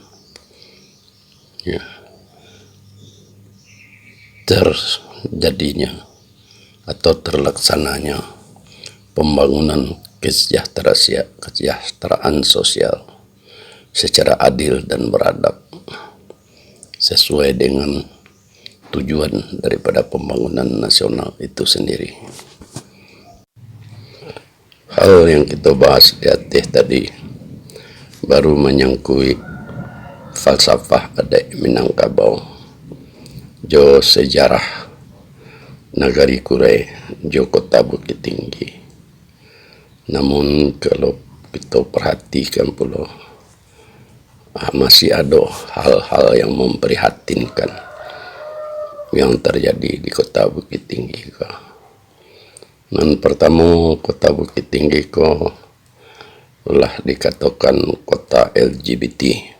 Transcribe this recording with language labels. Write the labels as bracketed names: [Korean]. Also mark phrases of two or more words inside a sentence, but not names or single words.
[Indonesian] terjadinya atau terlaksananya pembangunan kesejahteraan sosial secara adil dan beradab sesuai dengan tujuan daripada pembangunan nasional itu sendiri. Hal yang kita bahas di atas tadi baru menyangkui falsafah adat Minangkabau, jo sejarah Nagari Kurai, jo kota Bukit Tinggi. Namun kalau kita perhatikan pula, masih ada hal-hal yang memprihatinkan yang terjadi di kota Bukit Tinggi. Dan pertama, kota Bukit Tinggi telah dikatakan kota LGBT.